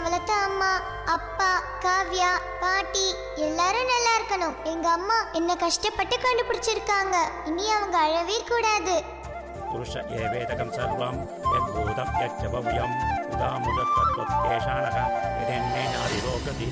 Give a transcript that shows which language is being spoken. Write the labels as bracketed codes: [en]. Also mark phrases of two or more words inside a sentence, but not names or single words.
[ta] வளர்த்த அம்மா, அப்பா, காவ்யா, பாட்டி எல்லாரும் நல்லா இருக்கணும். எங்க அம்மா என்ன கஷ்டப்பட்டு கண்டுபிடிச்சிருக்காங்க. இனி அவங்க அழவே கூடாது. [sa] पुरुष एवेदकं सर्वं यद्भूतं यच्च भव्यं उदामुदत्तत्वत्केशानः यदेन्नेनादिरोगति.